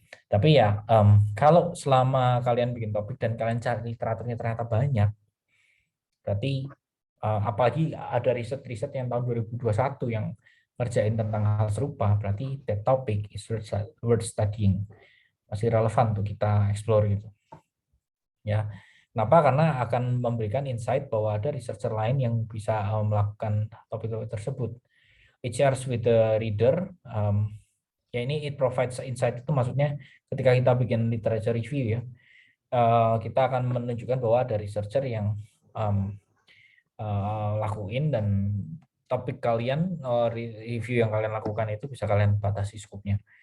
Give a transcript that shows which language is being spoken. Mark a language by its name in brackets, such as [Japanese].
[Indonesian] Tapi ya kalau selama kalian bikin topik dan kalian cari literaturnya ternyata banyak, berarti apalagi ada riset-riset yang tahun 2021 yang ngerjain tentang hal serupa, berarti [English] that topic is worth studying, [Indonesian] masih relevan untuk kita explore gitu. Ya, kenapa? Karena akan memberikan insight bahwa ada researcher lain yang bisa melakukan topik-topik tersebut. [English] It shares with the reader. [Indonesian] Ya ini [English] it provides insight [Indonesian] itu maksudnya ketika kita bikin literature review ya, kita akan menunjukkan bahwa ada researcher yang lakuin dan topik kalian review yang kalian lakukan itu bisa kalian batasi skupnya.